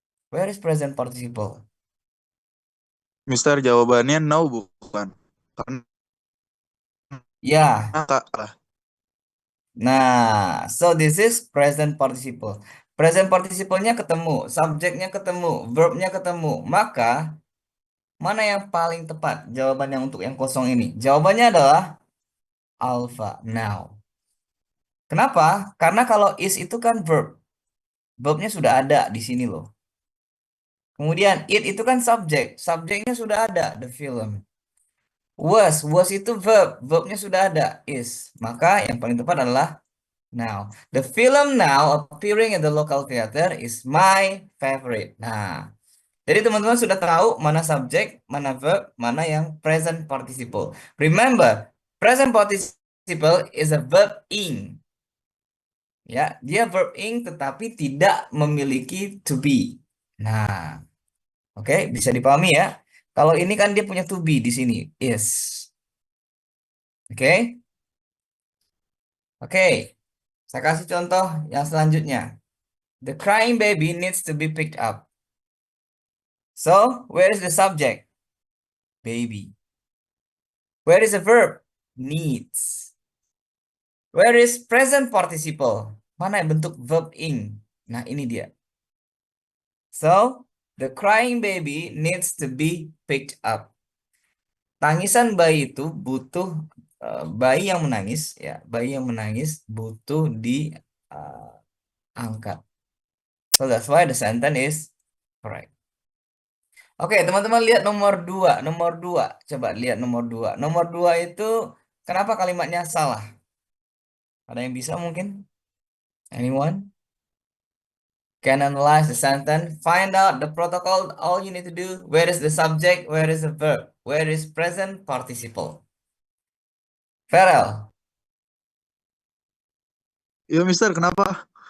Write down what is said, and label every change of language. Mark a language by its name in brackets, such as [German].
[English] Where is present participle? [Indonesian] Mister, jawabannya no bukan. Karena Ya, kak lah. [English] nah, so this is present participle. [Indonesian] Present participle-nya ketemu, subjeknya ketemu, verbnya ketemu. Maka, mana yang paling tepat jawabannya untuk yang kosong ini? Jawabannya adalah alpha, now. Kenapa? Karena kalau is itu kan verb. Verbnya sudah ada di sini loh. Kemudian it itu kan subjek. Subjeknya sudah ada, the film. Was itu verb. Verbnya sudah ada, is. Maka yang paling tepat adalah now. [English] The film now appearing at the local theater is my favorite. [Indonesian] Nah, jadi teman-teman sudah tahu mana subjek, mana verb, mana yang present participle. [English] Remember, present participle is a verb ing. [Indonesian] Ya, dia verb ing tetapi tidak memiliki to be. Nah, oke, bisa dipahami ya. Kalau ini kan dia punya to be di sini, is. Oke, oke. Saya kasih contoh yang selanjutnya. [English] The crying baby needs to be picked up. So, where is the subject? Baby. Where is the verb? Needs. [Indonesian] Where is present participle? Mana yang bentuk verb ing? Nah, ini dia. So, [English] The crying baby needs to be picked up. [Indonesian] Tangisan bayi itu butuh bayi yang menangis ya, bayi yang menangis butuh diangkat. [English] So that's why the sentence is correct. [Indonesian] Oke, teman-teman lihat nomor 2. Nomor 2. Coba lihat nomor 2. Nomor 2 itu kenapa kalimatnya salah? Ada yang bisa mungkin? Anyone? [English] Can analyze the sentence. Find out the protocol. All you need to do. Where is the subject? Where is the verb? Where is present participle? Farel, [Indonesian] Iya, Mister, kenapa?